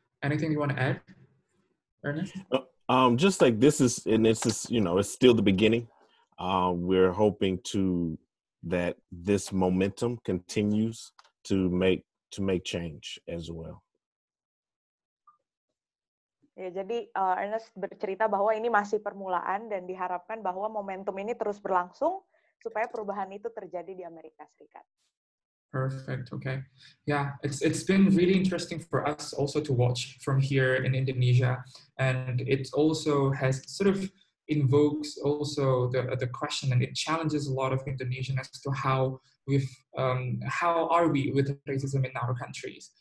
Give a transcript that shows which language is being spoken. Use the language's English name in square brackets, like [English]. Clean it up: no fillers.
[English] Anything you want to add, Ernest? Just like this is, it's still the beginning. We're hoping that this momentum continues to make change as well. [Indonesian] Ya, jadi Ernest bercerita bahwa ini masih permulaan dan diharapkan bahwa momentum ini terus berlangsung supaya perubahan itu terjadi di Amerika Serikat. [English] Perfect. Okay. Yeah, it's been really interesting for us also to watch from here in Indonesia, and it also has sort of invokes also the question, and it challenges a lot of Indonesians as to how are we with racism in our countries.